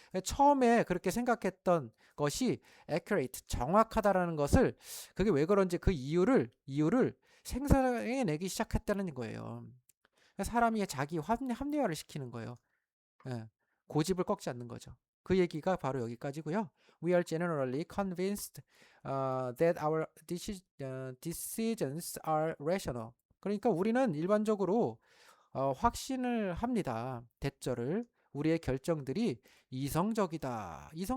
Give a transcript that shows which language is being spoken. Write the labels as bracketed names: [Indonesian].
[Korean] 처음에 그렇게 생각했던 것이 accurate, 정확하다라는 것을 그게 왜 그런지 그 이유를 생성해내기 시작했다는 거예요. 사람이 자기 합리화를 시키는 거예요. 예, 고집을 꺾지 않는 거죠. 그 얘기가 바로 여기까지고요. [English] We are generally convinced that our decisions are rational. [Korean] 그러니까 우리는 일반적으로 확신을 합니다. 대절을 우리의 결정들이 이성적이다.